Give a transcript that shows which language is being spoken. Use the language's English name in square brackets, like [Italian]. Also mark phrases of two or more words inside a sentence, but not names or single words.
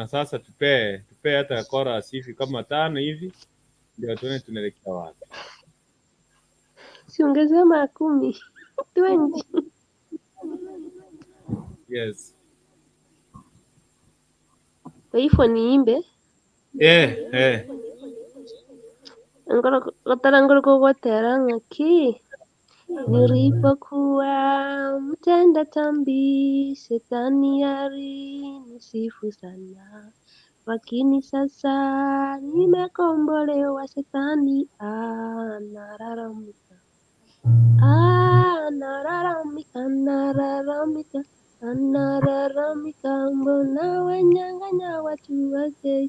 [Swahili] Sasa tupe hata chorus hivi kama 5 hivi ndio tuone tunaelekea wapi. Si ungesema 10. 20. Yes. Kwa hivyo niimbe. [Gusii] Ngoro kugotera ng'aki. [Swahili] Nilipokuwa mtenda dhambi, Shetani alinisifu sana, lakini sasa nimekombolewa. Shetani analalamika, mbona wanyang'anya watu wake?